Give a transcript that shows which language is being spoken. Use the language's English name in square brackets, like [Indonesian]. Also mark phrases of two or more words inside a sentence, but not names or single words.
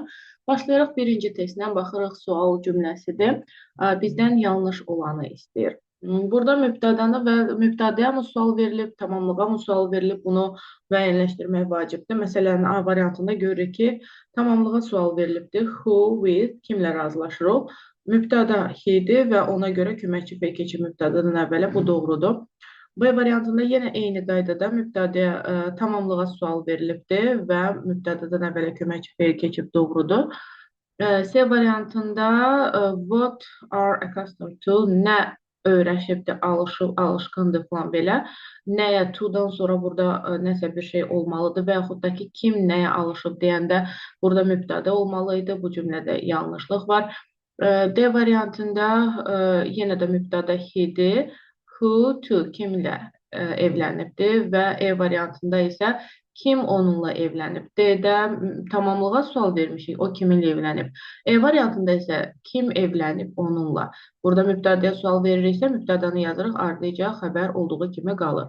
[Azerbaijani] Başlayaraq birinci testdən baxırıq, sual cümləsidir. Bizdən yanlış olanı istəyir. Burada mübtədanı və mübtədəyə mi sual verilib, tamamlığa mı sual verilib, bunu müəyyənləşdirmək vacibdir. Məsələn, A variantında görürük ki, tamamlığa sual verilibdir. [English] Who, with, [Azerbaijani] kimlə razılaşırıq? Mübtəda he-dir və ona görə köməkçi fe'l keçir mübtədadan əvvələ, bu doğrudur. B variantında yenə eyni qaydada mübtədəyə tamamlığa sual verilibdir və mübtədədən əvvələ köməkçi fe'l keçib doğrudur. C variantında [English] what are accustomed to, [Azerbaijani] nə öyrəşibdir, alışqındır falan belə. Nəyə to'dan sonra burada nəsə bir şey olmalıdır və yaxud da ki, kim nəyə alışıb deyəndə burada mübtədə olmalı idi. Bu cümlədə yanlışlıq var. D variantında yenə də mübtədə he-dir. [English] Who to, [Azerbaijani] kimlə evlənibdir və E variantında isə kim onunla evlənib. D-də tamamlığa sual vermişik, o kiminlə evlənib. E variantında isə kim evlənib onunla. Burada mübtədəyə sual veririksə, mübtədanı yazırıq, ardınca xəbər olduğu kimi qalır.